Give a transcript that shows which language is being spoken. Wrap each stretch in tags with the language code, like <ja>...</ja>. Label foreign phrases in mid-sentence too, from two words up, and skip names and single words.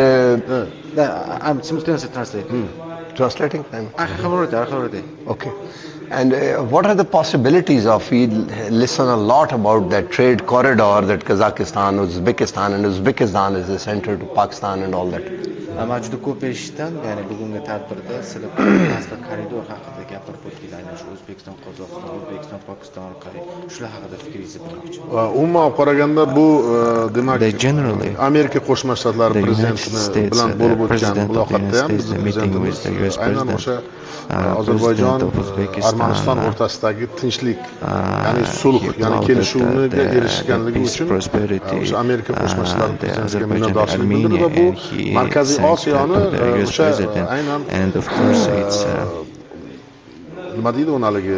<en>I'm simultaneously translating. Translating? Okay. And what are the possibilities of, we listen a lot about that trade corridor that Kazakhstan, Uzbekistan, and Uzbekistan is the center to Pakistan and all that.</en> <uz>Juda ko'p eshitdim, ya'ni bugungi tadbirda sizlar transport koridor haqida gapirib o'tdinglar, aynan shu O'zbekiston, Qozog'iston, O'zbekiston, Pokiston orqali shular haqida fikringizni bilmoqchi. Umuman qaraganda bu demak Amerika Qo'shma Shtatlari prezidenti bilan bo'lib o'tgan muloqotda ham bizning prezidentimiz aynan o'sha Ozarbayjon Armaniston o'rtasidagi tinchlik, ya'ni sulh, ya'ni kelishuvga erishganligi uchun o'sha Amerika Qo'shma Shtatlari prezidentiga minnatdorchilik bildirdi va bu Markaziy Osiyoni o'sha aynan nima deydi uni haligi</uz>